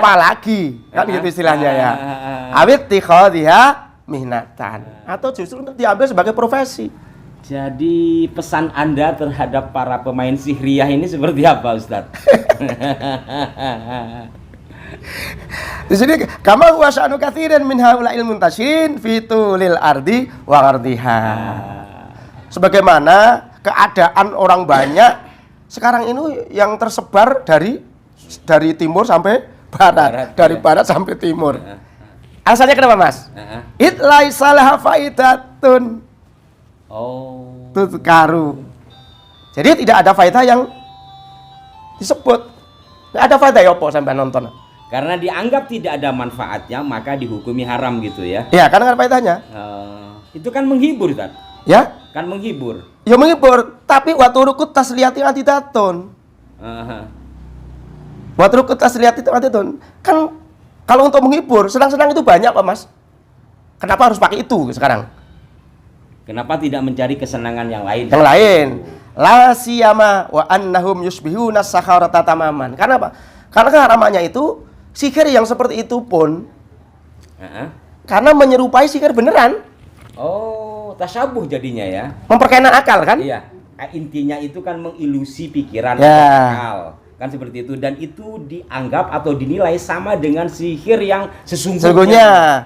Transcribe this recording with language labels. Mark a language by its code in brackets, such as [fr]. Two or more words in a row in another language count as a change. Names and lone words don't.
[id] Apalagi kan gitu istilahnya ya. [ar] أو اتخاذها مهنةً, [id] atau justru untuk diambil sebagai profesi. Jadi pesan Anda terhadap para pemain sihriah ini seperti apa, Ustadz? Di sini [ar] كما هو شأن كثير من هؤلاء المنتشرين في طول الأرض وعرضها. [id] Sebagaimana keadaan orang banyak sekarang ini yang tersebar dari timur sampai barat, dari barat sampai timur. Alasannya kenapa, Mas? [ar] إذ ليس لها فائدة. [id] Oh. [ar] Tuzkaru. [id] Jadi tidak ada faedah yang disebut. Nggak ada faedah ya apa sampai nonton. Karena dianggap tidak ada manfaatnya, maka dihukumi haram gitu ya? Ya, karena nggak ada faedahnya. Itu kan menghibur, Ustaz. Ya? Kan menghibur. Ya menghibur, tapi [ar] وطرق التسلية عديدة. وطرق التسلية عديدة. [id] Kan kalau untuk menghibur, senang-senang itu banyak Pak Mas. Kenapa harus pakai itu sekarang? Kenapa tidak mencari kesenangan yang lain? Yang lain. [ar] لا سيما وأنهم يصبحون سحرة تماما. [id] Karena apa? Karena keharamannya itu sihir yang seperti itu pun karena menyerupai sihir beneran. Oh, tasyabuh jadinya ya. Memperkaya akal kan? Iya. Intinya itu kan mengilusi pikiran ya. Akal. Kan seperti itu, dan itu dianggap atau dinilai sama dengan sihir yang sesungguhnya.